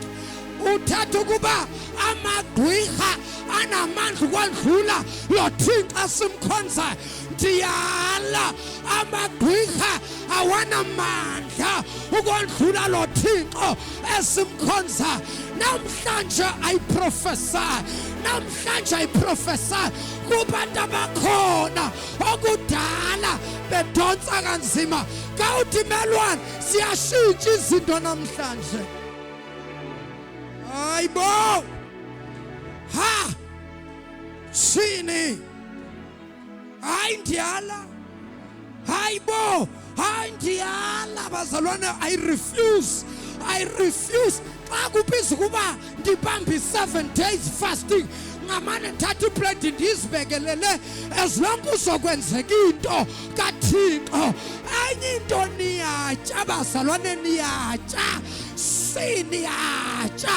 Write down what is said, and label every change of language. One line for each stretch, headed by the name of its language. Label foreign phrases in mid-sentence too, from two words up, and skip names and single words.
Xhosa: Uthatha ukuba amagqwirha anamandla ukwandlula lo Thixo asimkhonzayo. Ndiyala amagqwirha awanamandla ukwandlula lo Thixo esimkhonzayo. Namhlanje
English: I prophesy
Xhosa: kubantu abakhona okudala bedonsa kanzima. Kawuthi melwane siyashintsha izinto namhlanje. Hayibo, shini hayi ndiyala, hayibo hayi ndiyala bazalwane.
English: I refuse.
Xhosa: Xa kubizwa ukuba ndibambe
English: 7 days fasting
Xhosa: ngamane thatha iplate ndizibekelele
English: as long
Xhosa: uzokwenzeka into kaThixo. Enye into niyatya bazalwane, niyatya siniyatya.